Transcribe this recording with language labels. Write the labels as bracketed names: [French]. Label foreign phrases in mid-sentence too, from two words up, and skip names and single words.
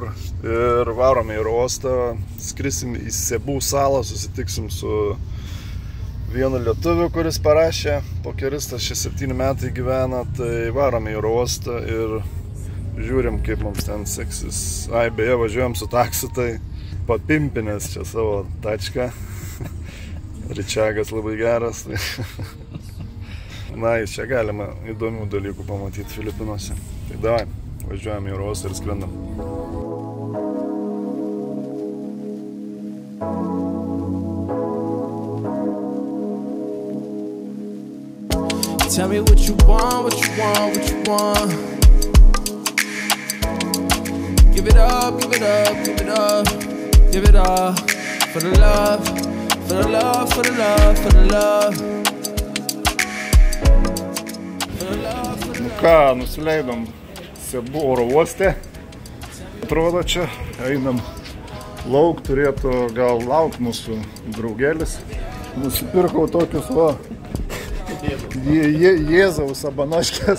[Lithuanian] Ir varome į uostą, skrisim į Sebų salą, susitiksim su vienu lietuviu, kuris parašė, pokeristas, čia 7 metai gyvena, tai varome į uostą ir žiūrim, kaip mums ten seksis. Ai, beje, važiuojam su taksiu, tai papimpinės čia savo tačką. Ričiagas labai geras. Na, čia galima įdomių dalykų pamatyti Filipinuose. Tai davai, važiuojam į uostą ir skrendam. [English] Tell me what you want, what you want, what you want. Give it up, give it up, give it up, give it up for the love, for the love, for the love, for the love. [Lithuanian] Nu ką, nusileidom Sebų oro uoste. Atrodo, čia einam lauk, turėtų gal laukt mūsų draugelis. Nusipirkau tokius, va, Jėzaus abanoškės.